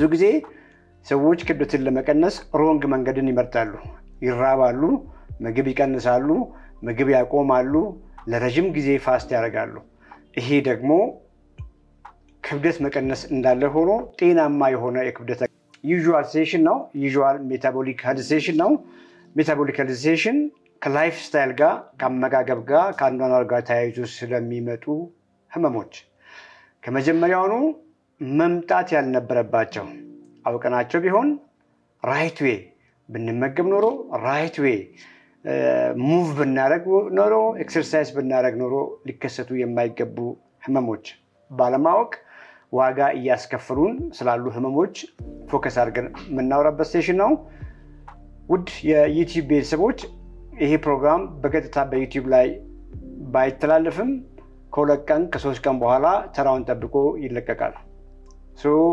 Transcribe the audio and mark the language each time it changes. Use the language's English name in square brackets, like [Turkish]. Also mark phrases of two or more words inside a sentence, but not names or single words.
[Amharic] ጊዜ ሰዎች ክብደትን ለመቀነስ ሮንግ መንገድን ይመርጣሉ ይራባሉ ምግብ ይቀንሳሉ ምግብ ያቆማሉ ለረጅም ጊዜ ፋስት ያደርጋሉ ይሄ ደግሞ ክብደት መቀነስ እንዳለ ሆኖ ጤናማ የሆነ የክብደት [English] usual session now usual metabolic health session now metabolic health session [Amharic] ከላይፍስታይል ጋር ከአመጋገብ ጋር ከአኗኗር ጋር ተያይዞ ስለሚመጡ ህመሞች ከመጀመሪያውኑ መምጣት ያልነበረባቸው አውቀናቸው ቢሆን [English] right way [Amharic] ብንመገብ ኖሮ [English] right way move [Amharic] ብናረግ ኖሮ exercise ብናረግ ኖሮ ሊከሰቱ የማይገቡ ህመሞች ባለማወቅ ዋጋ ያስከፍሉን ስላሉ ህመሞች ፎከስ አድርገን ምናወራበት ሴሽን ነው ውድ የዩቲዩብ ቤተሰቦች ይሄ ፕሮግራም በቀጥታ በዩቲዩብ ላይ ባይተላለፍም ከሁለት ቀን ከሶስት ቀን በኋላ ተራውን ጠብቆ ይለቀቃል ሶ